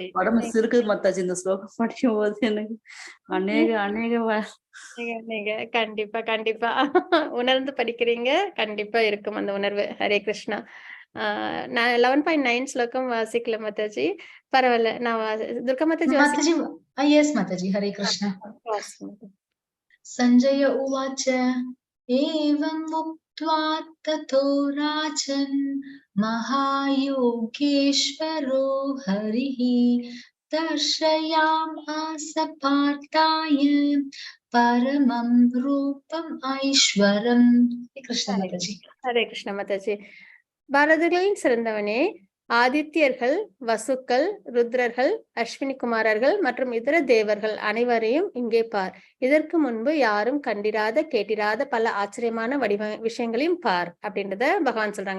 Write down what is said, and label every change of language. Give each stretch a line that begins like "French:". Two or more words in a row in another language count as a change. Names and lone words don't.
Tamil: உடம்பு சிறுக்குது மாதாஜி இந்த ஸ்லோகம் படிக்கும் போது எனக்கு. அநேக கண்டிப்பா கண்டிப்பா உணர்ந்து படிக்கிறீங்க, கண்டிப்பா இருக்கும் அந்த உணர்வு. ஹரே கிருஷ்ணா. நான் 11.9 ஸ்லோகம் வாசிக்கல மாதாஜி, பரவாயில்ல. நான் துர்கா மாதாஜி
Sanskrit: माताजी, यस माताजी, हरे कृष्णा। संजय उवाच एवं उक्त्वा ततो राजन् महायोगेश्वरो हरिः दर्शयामास पार्थाय परमं रूपम् ऐश्वरम्।
Hindi: कृष्ण माताजी। हरे कृष्ण माताजी.
Tamil: பாரதர்களின் சிறந்தவனே, ஆதித்யர்கள், வசுக்கள், ருத்ரர்கள், அஸ்வினி குமாரர்கள் மற்றும் இதர தேவர்கள் அனைவரையும் இங்கே பார். இதற்கு முன்பு யாரும் கண்டிராத கேட்டிராத பல ஆச்சரியமான விஷயங்களையும் பார் அப்படின்றத பகவான் சொல்றாங்க.